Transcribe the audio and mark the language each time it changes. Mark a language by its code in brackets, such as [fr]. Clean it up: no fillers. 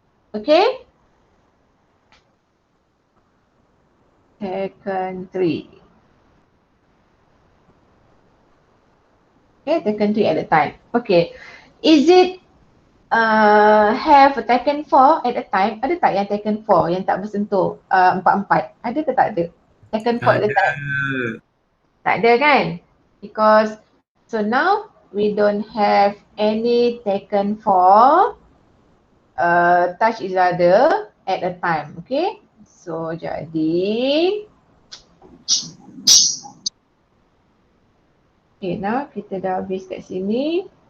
[en] Okay? Second tree. Okay, taken 3 at a time. Okay. Is it have taken 4 at a time? [ms] Ada tak yang [en] taken 4 [ms] yang tak bersentuh 4-4? Ada ke tak ada? [en] Taken 4 at a time? [ms] Tak ada kan? [en] Because so now we don't have any taken 4 touch each other at a time. Okay. So [ms] jadi [en] okay, now [ms] kita dah habis kat sini.